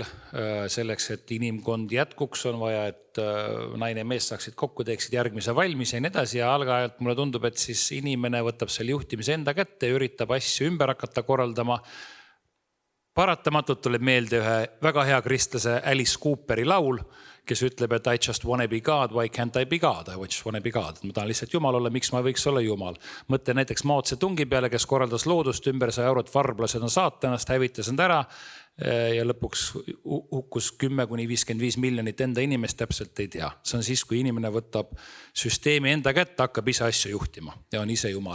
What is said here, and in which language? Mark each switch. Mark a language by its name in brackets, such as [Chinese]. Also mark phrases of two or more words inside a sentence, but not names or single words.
[Estonian] Selleks, et inimkond jätkuks, on vaja, et naine ja mees saaksid kokku, teeksid järgmise valmis ja nii edasi. Ja algajalt mulle tundub, et siis inimene võtab selle juhtimise enda kätte ja üritab asju ümber hakata korraldama. Paratamatult tuleb meelde ühe väga hea kristlase Alice Cooperi laul, kes ütleb, et [English] I just wanna be God, why can't I be God? I just wanna be God. [Estonian] Ma tahan lihtsalt Jumal olla, miks ma võiks olla Jumal. Mõtle näiteks Mao Tse-tungi peale, kes korraldas loodust ümber 100 eurot, varblased on saatanast, hävitas end ära ja lõpuks hukkus 10–55 miljonit enda inimest, täpselt ei tea. See on siis, kui inimene võtab süsteemi enda kätte, hakkab ise asju juhtima ja on ise Jumal.